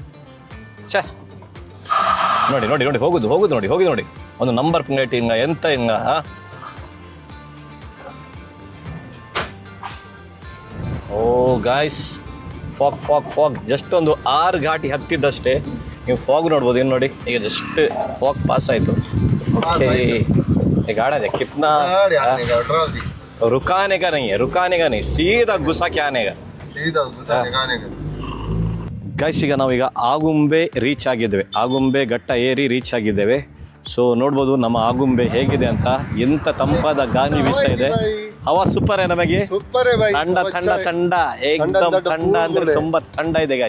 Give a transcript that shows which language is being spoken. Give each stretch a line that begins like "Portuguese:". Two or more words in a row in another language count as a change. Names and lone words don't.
Kannada: ನೋಡಿ ಹೋಗುದು ನೋಡಿ. ಒಂದು ನಂಬರ್ ಪ್ಲೇಟ್ ಇಲ್ಲ, ಎಂತ ಇಲ್ಲ. ಓ ಗಾಯ್ಸ್,
English: fog just
Kannada: ಒಂದು 6 ಘಾಟಿ ಹತ್ತಿದ್ದಷ್ಟೇ ನೀವು ಫಾಗ್ ನೋಡ್ಬೋದು. ಏನು ನೋಡಿ, ಈಗ
English: just fog pass
Kannada: ಆಯಿತು.
Hindi: गाड़ा है कितना रुकाने का नहीं सीधा घुसा के आने का
Kannada: ಗೈಸ್. ಈಗ ನಾವೀಗ ಆಗುಂಬೆ ರೀಚ್ ಆಗಿದ್ದೇವೆ. ಆಗುಂಬೆ ಘಟ್ಟ ಏರಿ ರೀಚ್ ಆಗಿದ್ದೇವೆ. ಸೊ ನೋಡ್ಬೋದು ನಮ್ಮ ಆಗುಂಬೆ ಹೇಗಿದೆ ಅಂತ. ಎಂತ ತಂಪಾದ ಗಾಳಿ ಬೀಸ್ತಾ ಇದೆ. ಹವಾ ಸೂಪರ್ ನಮಗೆ.
Hindi: ठंडा एकदम ठंडा
Kannada: ಅಂದ್ರೆ ತುಂಬಾ ಥಂಡ ಇದೆ ಗೈಸ್.